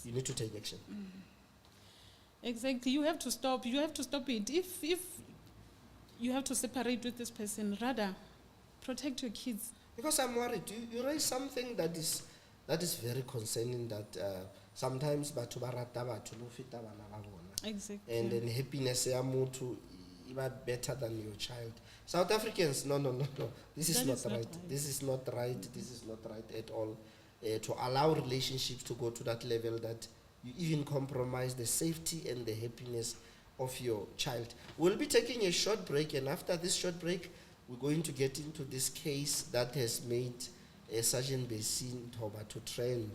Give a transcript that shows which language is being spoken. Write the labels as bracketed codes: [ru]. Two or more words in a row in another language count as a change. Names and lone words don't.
[en] You need to take action. Exactly. You have to stop. You have to stop it. If you have to separate with this person, rather protect your kids. Because I'm worried. You raise something that is very concerning, that sometimes [st] batho ba rata batho lo feta bana ba bona. [en] Exactly. And then happiness [st] ya motho [en] even better than your child. South Africans, no. This is not right. This is not right. This is not right at all. To allow relationships to go to that level that you even compromise the safety and the happiness of your child. We'll be taking a short break, and after this short break, we're going to get into this case that has made Sgt Bessie Nthoba to trend.